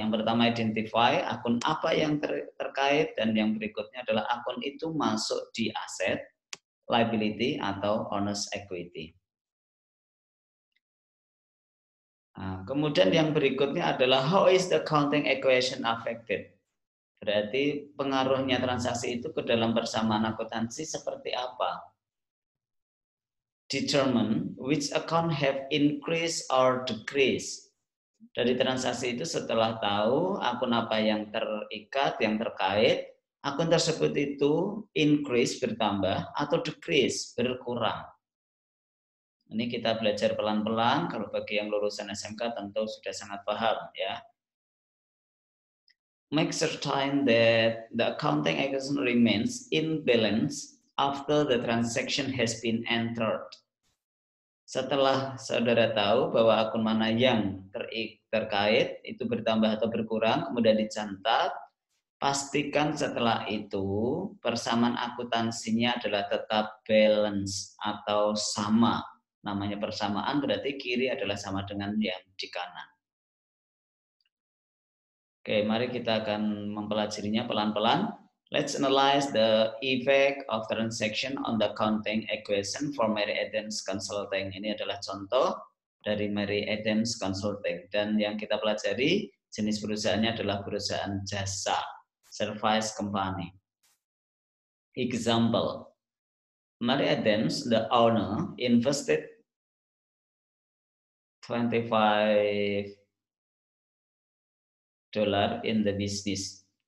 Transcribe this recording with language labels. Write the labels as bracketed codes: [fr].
[id] Yang pertama identify akun apa yang terkait, dan yang berikutnya adalah akun itu masuk di aset, liability, atau owner's equity. Nah, kemudian yang berikutnya adalah [en] how is the accounting equation affected? [id] Berarti pengaruhnya transaksi itu ke dalam persamaan akuntansi seperti apa? [en] Determine which account have increase or decrease. [id] Dari transaksi itu setelah tahu akun apa yang terikat, yang terkait, akun tersebut itu increase bertambah atau decrease berkurang. Ini kita belajar pelan-pelan, kalau bagi yang lulusan SMK tentu sudah sangat paham ya. [en] Make certain that the accounting equation remains in balance after the transaction has been entered. [id] Setelah saudara tahu bahwa akun mana yang terkait itu bertambah atau berkurang, kemudian dicatat, pastikan setelah itu persamaan akuntansinya adalah tetap balance atau sama. Namanya persamaan berarti kiri adalah sama dengan yang di kanan. Oke, mari kita akan mempelajarinya pelan-pelan. [en] Let's analyze the effect of transaction on the accounting equation for Mary Adams Consulting. [id] Ini adalah contoh dari Mary Adams Consulting. Dan yang kita pelajari, jenis perusahaannya adalah perusahaan jasa, [en] service company. Example, Mary Adams, the owner, invested $25 in the business.